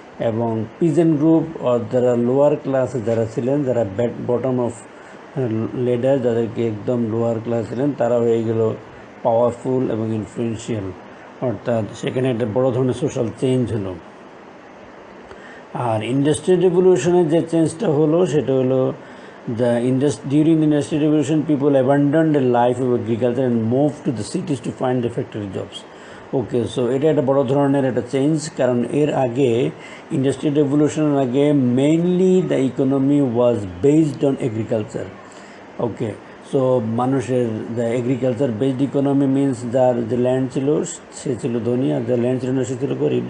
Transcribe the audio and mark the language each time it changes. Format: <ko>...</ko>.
<bn>এবং peasant group যারা lower ক্লাসে যারা ছিলেন, যারা বটম অফ লেডার, যাদেরকে একদম লোয়ার ক্লাস ছিলেন, তারা হয়ে গেল পাওয়ারফুল এবং ইনফ্লুয়েন্সিয়াল, অর্থাৎ সেখানে একটা বড় ধরনের সোশ্যাল চেঞ্জ হলো। আর ইন্ডাস্ট্রিয়াল রেভলিউশনের যে চেঞ্জটা হলো সেটা হলো</bn> <en>during the Industrial Revolution, people abandoned the life of agriculture and moved to the cities to find the factory jobs.</en> <bn>Okay, so এটা একটা বড় ধরনের একটা চেঞ্জ, কারণ এর আগে ইন্ডাস্ট্রিয়াল রেভলিউশনের আগে mainly</bn> <en>The economy was based on agriculture.</en> <bn>Okay, so মানুষের the agriculture based economy means যার যে ল্যান্ড ছিল সে ছিল ধনী, আর যার ল্যান্ড ছিল না সে ছিল গরিব।</bn>